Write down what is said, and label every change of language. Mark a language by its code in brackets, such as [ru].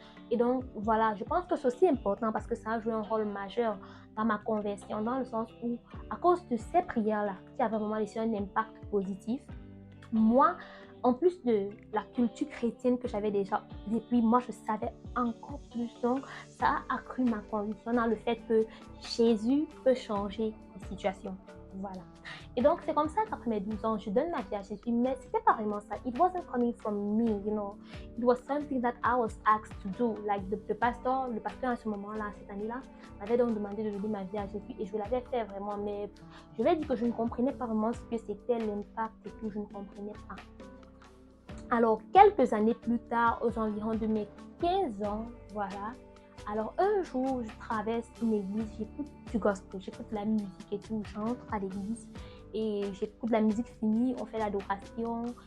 [fr] Et donc, voilà, je pense que c'est aussi important parce que ça a joué un rôle majeur dans ma conversion, dans le sens où, à cause de ces prières-là, qui avaient vraiment laissé un impact positif, moi, en plus de la culture chrétienne que j'avais déjà, et puis moi, je savais encore plus. Donc, ça a accru ma conviction dans le fait que Jésus peut changer les situations. Voilà. Et donc, c'est comme ça qu'après mes 12 ans, je donne ma vie à Jésus, mais c'était pas vraiment ça. [en] It wasn't coming from me, It was something that I was asked to do. Like, [fr] le pasteur à ce moment-là, cette année-là, m'avait donc demandé de donner ma vie à Jésus et je l'avais fait vraiment, mais je vais dire que je ne comprenais pas vraiment ce que c'était l'impact et tout, je ne comprenais pas. Alors, quelques années plus tard, aux environs de mes 15 ans, voilà, alors un jour, je traverse une église, j'écoute du gospel, j'écoute la musique et tout, j'entre à l'église et j'écoute la musique finie, on fait l'adoration.